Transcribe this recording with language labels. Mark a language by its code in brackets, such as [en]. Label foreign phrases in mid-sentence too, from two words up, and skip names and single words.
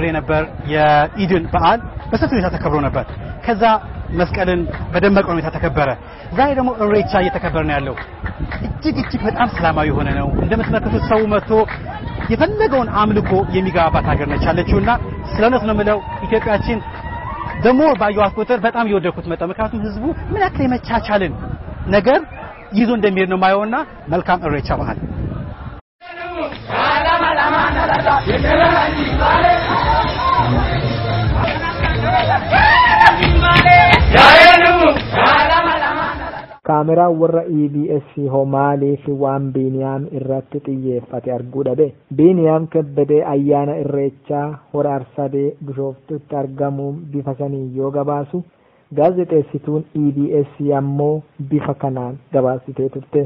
[am] ነበር። የኢድን በዓል በሰፊው ሁኔታ ተከብሮ ነበር። ከዛ መስቀልን በደመቀ ሁኔታ ተከበረ። ዛሬ ደግሞ ኢሬቻ እየተከበረ ነው ያለው። እጅግ በጣም ሰላማዊ ሆነ ነው። እንደምትመለከቱት ሰው መጥቶ የፈለገውን አምልኮ የሚገባባት ሀገር ነች ያለችውና ስለሆነ ነው የምለው ኢትዮጵያችን ደግሞ ባየዋት ቁጥር በጣም እየወደድኩት መጣ። ምክንያቱም ህዝቡ ምን ያክል የመቻቻልን ነገር ይዞ እንደሚሄድ ነው ማየውና መልካም ኢሬቻ በዓል [om] Kaameraa warra EBS homaalee fi waan Biiniyaam irratti xiyyeeffate arguu dhabe. Biiniyaam Kebbedee ayyaana irreechaa hora Arsadee Bishooftutti argamuun bifa sanii yoo gabaasu gaazexeessituun EBS ammoo bifa kanaan gabaasitee turte.